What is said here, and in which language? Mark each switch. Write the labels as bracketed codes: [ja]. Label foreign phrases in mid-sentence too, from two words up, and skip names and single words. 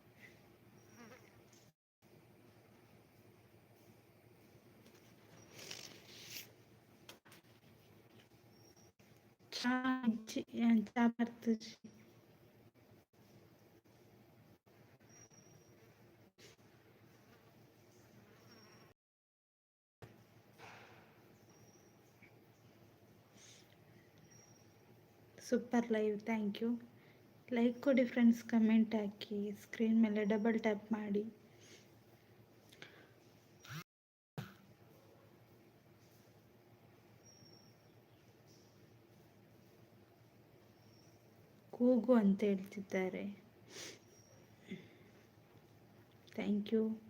[tcy] ಚಾ ಇಜ್ಜಿ ಚಾ ಬರ್ತಜ್ಜಿ. [en] super live, thank you. [kn] ಲೈಕ್ ಕೊಡಿ ಫ್ರೆಂಡ್ಸ್, ಕಮೆಂಟ್ ಹಾಕಿ, ಸ್ಕ್ರೀನ್ ಮೇಲೆ [en] double tap [kn] ಮಾಡಿ. ಕೂಗು ಅಂತ ಹೇಳ್ತಿದ್ದಾರೆ, [en] thank you.